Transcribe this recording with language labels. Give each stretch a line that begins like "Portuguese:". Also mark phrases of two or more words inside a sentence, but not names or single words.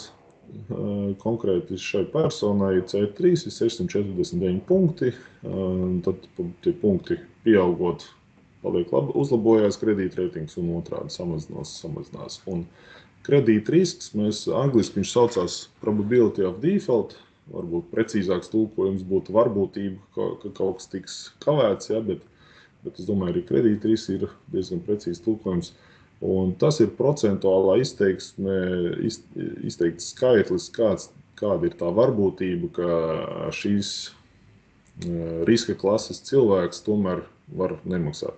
Latvian: Konkrēti šai personai C3 ir 649 punkti. Tad tie punkti pieaugot paliek uzlabojās kredītreitings un otrādi samazinās. Un kredīta risks, angliski viņš saucās
English: probability of default,
Latvian: varbūt precīzāks tulkojums būtu varbūtība, ka kaut kas tiks kavēts, ja, bet bet es domāju, arī kredītrisks ir diezgan precīzi tulkojums. Un tas ir procentuālā izteiksme, izteikts skaitlis, kāda ir tā varbūtība, ka šīs riska klases cilvēks tomēr var nemaksāt.